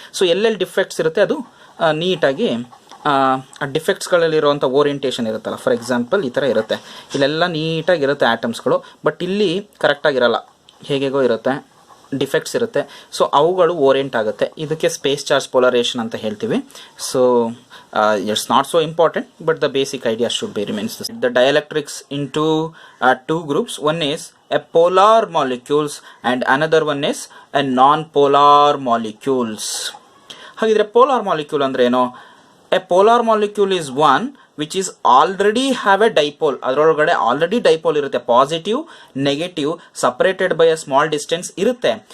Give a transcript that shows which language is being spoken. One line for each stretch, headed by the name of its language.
Kannada: So ಎಲ್ಲೆಲ್ಲಿ defects ಇರುತ್ತೆ ಅದು ನೀಟಾಗಿ ಆ ಡಿಫೆಕ್ಟ್ಸ್ಗಳಲ್ಲಿರುವಂಥ ಓರಿಯೆಂಟೇಷನ್ ಇರುತ್ತಲ್ಲ,
English: for example
Kannada: ಈ ಥರ ಇರುತ್ತೆ, ಇಲ್ಲೆಲ್ಲ ನೀಟಾಗಿರುತ್ತೆ ಆಟಮ್ಸ್ಗಳು, ಬಟ್ ಇಲ್ಲಿ ಕರೆಕ್ಟಾಗಿರಲ್ಲ, ಹೇಗೇಗೋ ಇರುತ್ತೆ, ಡಿಫೆಕ್ಟ್ಸ್ ಇರುತ್ತೆ. ಸೊ ಅವುಗಳು ಓರಿಯೆಂಟ್ ಆಗುತ್ತೆ. ಇದಕ್ಕೆ ಸ್ಪೇಸ್ ಚಾರ್ಜ್ ಪೊಲರೇಷನ್ ಅಂತ ಹೇಳ್ತೀವಿ.
English: So it's not so important, but the basic idea should be remains the same. The dielectrics into two groups. One is a polar molecules and another one is a non-polar molecules.
Kannada: ಹಾಗಿದ್ರೆ polar molecule ಅಂದ್ರೆ ಏನು?
English: A polar molecule is one which is already have a dipole.
Kannada: ಅದರೊಳಗಡೆ already dipole ಇರುತ್ತೆ, positive negative
English: separated by a small distance
Kannada: ಇರುತ್ತೆ.